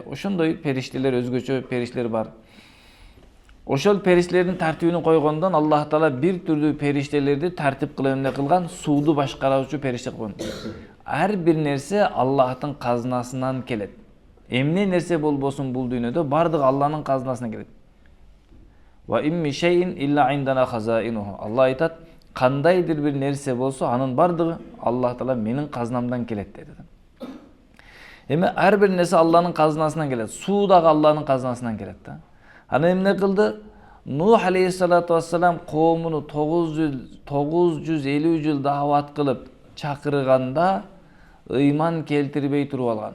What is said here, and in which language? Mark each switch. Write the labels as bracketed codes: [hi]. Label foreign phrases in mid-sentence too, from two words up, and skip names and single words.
[ky] Ошондой периштелер, өзгөчө периштелер бар. Ошол периштелердин тартибин койгондон Аллах Таала бир түрдүү периштелерди тартип кылып эмне кылган? Сууду башкаруучу периште кылган. Ар бир нерсе Аллахтын казынасынан келет. Эмне нерсе болбосун бул дүйнөдө бардыгы Аллахтын казынасынан келет. [ar] وإن من شيء إلا عندنا خزائنه. [ky] Алла айтат, кандайдыр бир нерсе болсо, анын бардыгы Аллах Таала менин казынамдан келет деди. Эми ар бир нерсе Аллахтын казынасынан келет. Суу дагы Аллахтын казынасынан келет да. Аны эмне кылды? Нух [ar] عليه الصلاة والسلام [ky] коомуну 950 жыл даават кылып чакырганда ыйман келтирбей туруп алган.